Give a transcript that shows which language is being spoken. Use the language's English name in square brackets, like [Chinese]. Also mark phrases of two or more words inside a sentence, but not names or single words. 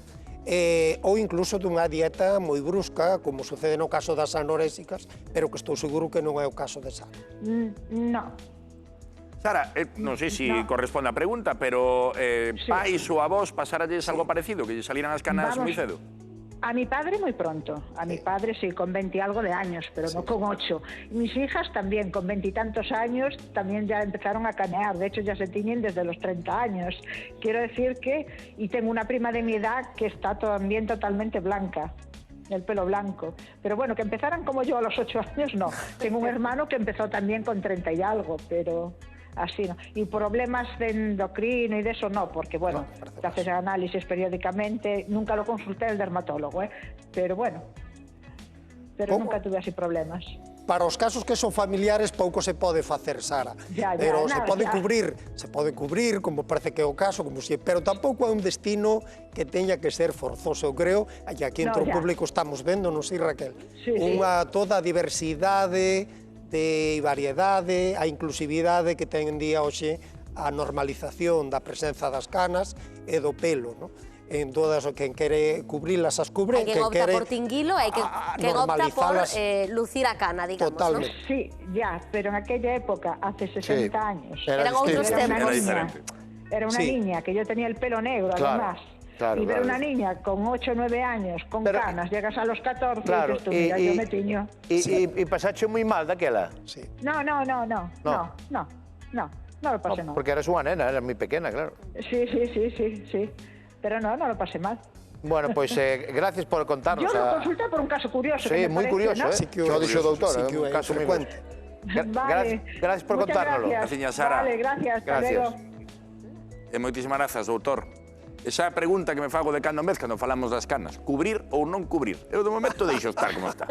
[Galician] Ou incluso dunha dieta moi brusca, como sucede no caso das anorésicas, pero que estou seguro que non é o caso de Sara. [Spanish] No. [Galician] Sara, non sei se corresponde a pregunta, pero pais ou avós pasaralles algo parecido, que lle salieran as canas moi cedo? [Spanish] A mi padre muy pronto, a mi padre sí, con 20 y algo de años, pero no con 8. Mis hijas también, con 20 y tantos años, también ya empezaron a canear, de hecho ya se tiñen desde los 30 años. Quiero decir que, y tengo una prima de mi edad que está también totalmente blanca, el pelo blanco. Pero bueno, que empezaran como yo a los 8 años, no. Tengo un hermano que empezó también con 30 y algo, pero... así no. Y problemas de endocrino y de eso no, porque bueno, te haces análisis periódicamente, nunca lo consulté el dermatólogo, pero bueno, pero nunca tuve así problemas. [Galician] Para os casos que son familiares pouco se pode facer, Sara, pero se pode cubrir, como parece que é o caso, pero tampouco é un destino que teña que ser forzoso, eu creo, e aquí entre o público estamos vendo, non sei, Raquel, toda a diversidade de variedade, a inclusividade que ten en día hoxe a normalización da presenza das canas e do pelo, non? En todas o que quere cubrilas as cubre, que opta por tinguilo e que opta por lucir a cana, digamos, totalmente. [Spanish] ¿no? Sí, ya, pero en aquella época, hace 60 años, [Galician] eran outros temas. [Spanish] Era una niña, que yo tenía el pelo negro, además. Claro, y ver una niña con 8 o 9 años, con canas, llegas a los 14 y dices tú, mira, yo me tiño. ¿Y pasaste muy mal daquela? Sí. No lo pasé mal. [Galician] Porque eras unha nena, eras moi pequena, claro. [Spanish] Sí. Pero no lo pasé mal. Bueno, pues gracias por contarnos. Yo lo consulté por un caso curioso. [Galician] Sí, moi curioso, [Spanish] ¿no? [Galician] Sí que o dixo o doutor, un caso moi frecuente. [Spanish] Vale. Gracias por contárnoslo. Gracias, Sara. Vale, gracias, hasta luego. [Galician] Moitísimas grazas, doutor. Esa pregunta que me fago de cando en vez cando falamos das canas, cubrir ou non cubrir? Eu de momento deixo estar como está.